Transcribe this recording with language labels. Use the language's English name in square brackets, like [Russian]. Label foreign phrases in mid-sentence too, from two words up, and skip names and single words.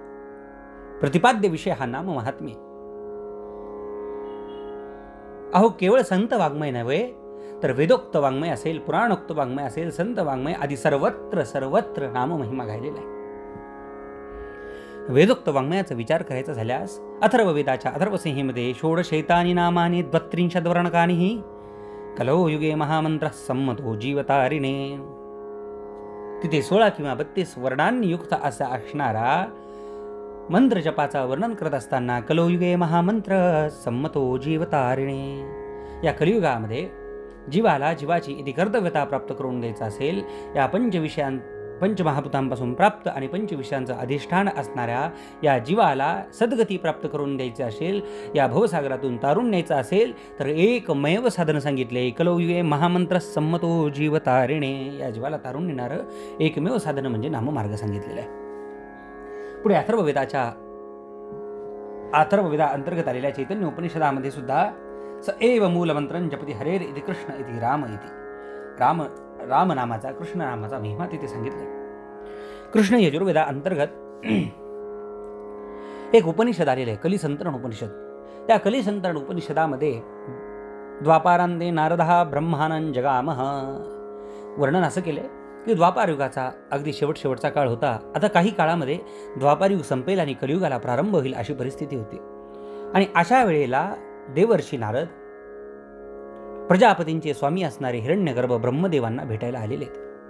[Marathi] प्रतिपाद्य विषय हा नाम महात्म्य. अहो केवळ संत वाङ्मय नव्हे तर वेदोक्त वाङ्मय असेल, पुराणोक्त वाङ्मय असेल, संत वाङ्मय आदी सर्वत्र नाम महिमा गायलेला आहे. वेदोक्त वाङ्मयाचा विचार करायचा झाल्यास अथर्ववेदाच्या अथर्वसंहितेमध्ये [Sanskrit] षोडशैतानि नामानि 32 वर्णकानि कलौ युगे महामंत्र सम्मतो जीवतारिणे. [Marathi] तिथे 16 किंवा 32 वर्णांनी युक्त असा असणारा मंत्र जपाचा वर्णन करत असताना [Sanskrit] कलयुगे महामंत्र सम्मतो जीवतारिणे. [Marathi] या कलियुगामध्ये जीवाला जीवाची इतिकर्तव्यता प्राप्त करून द्यायचा असेल, या पंचमहाभूतांपासून प्राप्त आणि पंचविषयांचं अधिष्ठान असणाऱ्या या जीवाला सद्गती प्राप्त करून द्यायचे असेल, या भवसागरातून तारून न्यायचं असेल तर एकमेव साधन सांगितले [Sanskrit] कलयुगे महामंत्र सम्मतो जीवतारिणे. [Marathi] या जीवाला तारून नेणारं एकमेव साधन म्हणजे नाममार्ग सांगितलेलं आहे. पुढे अथर्ववेदा अंतर्गत आलेल्या चैतन्य उपनिषदामध्ये सुद्धा [Sanskrit] स एव मूलमंत्रं जपती हरेर इति कृष्ण इति राम इति. [Marathi] राम नामाचा, कृष्ण नामाचा महिमा तिथे सांगितला. कृष्ण यजुर्वेदा अंतर्गत एक उपनिषद आलेलं आहे, कलिसंतरण उपनिषद. त्या कलिसंतरण उपनिषदामध्ये [Sanskrit] द्वापारांते नारदः ब्रह्मानं जगामः [Marathi] वर्णन असं केलंय की द्वापारयुगाचा अगदी शेवटचा काळ होता. आता काही काळामध्ये द्वापारयुग संपेल आणि कलियुगाला प्रारंभ होईल अशी परिस्थिती होती. आणि अशा वेळेला देवर्षी नारद प्रजापतींचे स्वामी असणारे हिरण्यगर्भ ब्रह्मदेवांना भेटायला आलेले आहेत.